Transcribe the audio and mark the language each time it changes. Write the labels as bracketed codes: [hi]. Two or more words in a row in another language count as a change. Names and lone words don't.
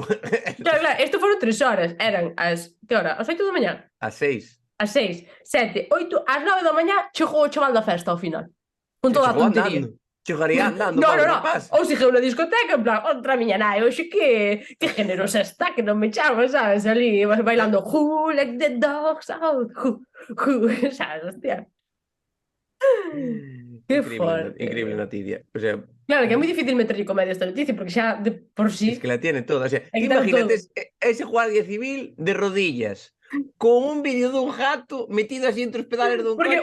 [gl] Claro, isto foron 3 horas, eran as, que hora? As 8 da mañá? As 6. As 6, 7, 8, ás 9 da mañá chegou o chaval da festa ao final. Con toda a tontería. Chegaría andando, no. Ou segeu na discoteca, en plan, outra miña nai, hoxe que generosa está, que non me chama, sabes, ali bailando [en] who let the dogs out, who, [gl] sabes, hostia. Que forte. Increíble noticia. [es] O sea, [gl] claro, que é moi difícil meterlle comedia esta noticia, porque xa de por sí... [es] Es que la tiene toda. O sea, [gl] imagínate ese Guardia Civil [es] de rodillas, [gl] con un vídeo dun gato metido así entre os pedales dun coche.